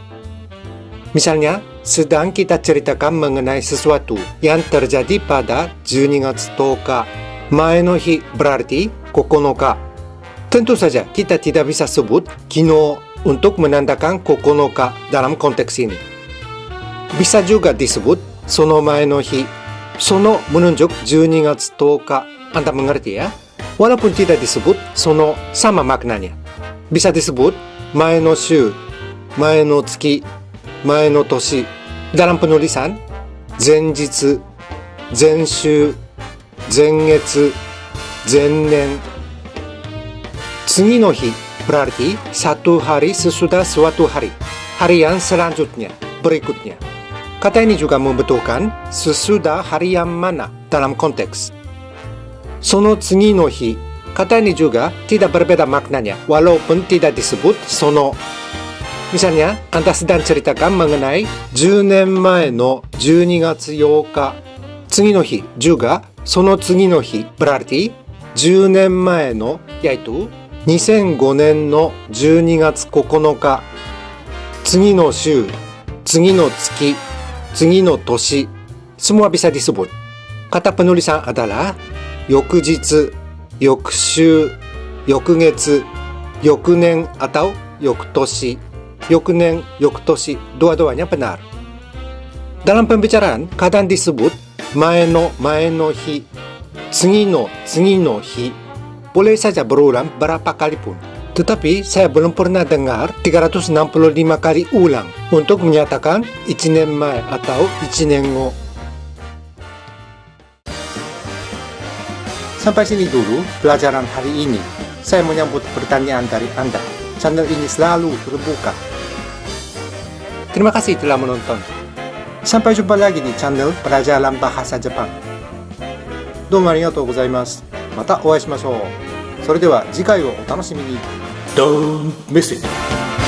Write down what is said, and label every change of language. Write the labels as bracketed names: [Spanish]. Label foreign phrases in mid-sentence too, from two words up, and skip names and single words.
[Indonesian] Misalnya, sedang kita ceritakan mengenai sesuatu yang terjadi pada 12 月10日. [Japanese] 前の日 [Indonesian] berarti 9 日. Tentu saja kita tidak bisa sebut kino untuk menandakan 9 日 dalam konteks ini. Bisa juga disebut [Japanese] その前の日. [Indonesian] その menunjuk 12 月10日. Anda mengerti ya? Walaupun tidak disebut その sama maknanya. Bisa disebut [Japanese] 前の週, 前の月, 前の年. [Indonesian] Dalam penulisan [Japanese] 前日, 前週, 前月, 前年. 次の日 [Indonesian] berarti satu hari sesudah suatu hari. Hari yang selanjutnya, berikutnya. Kata ini juga membutuhkan sesudah hari yang mana dalam konteks. [Japanese] その次の日, [Indonesian] kata ini juga tidak berbeda maknanya walaupun tidak disebut その. Misalnya, Anda sedang ceritakan mengenai [Japanese] 10 年前の12月8日. 次の日 [Indonesian] juga [Japanese] その次の日 [Indonesian] berarti [Japanese] 10年前の [Indonesian] yaitu [Japanese] 2005年の12月9日. 次の週, 次の月, 次の年, [Indonesian] semua bisa disebut. Kata penulisan adalah [Japanese] 翌日, 翌週, 翌月, 翌年 [Indonesian] atau 翌年. [Japanese] 翌年, 翌年, [Indonesian] dua-duanya benar. Dalam pembicaraan, kadang disebut [Japanese] 前の日, 次の日. [Indonesian] Boleh saja berulang berapa kali pun. Tetapi saya belum pernah dengar 365 kali ulang untuk menyatakan [Japanese] 1 年前 [Indonesian] atau [Japanese] 1年後. [Indonesian] Sampai sini dulu pelajaran hari ini. Saya menyambut pertanyaan dari Anda. Channel ini selalu terbuka. Terima kasih telah menonton. Sampai jumpa lagi di channel Pelajaran Bahasa Jepang. [Japanese] どうもありがとうございます。またお会いしましょう。それでは次回をお楽しみに。 [English] Don't miss it!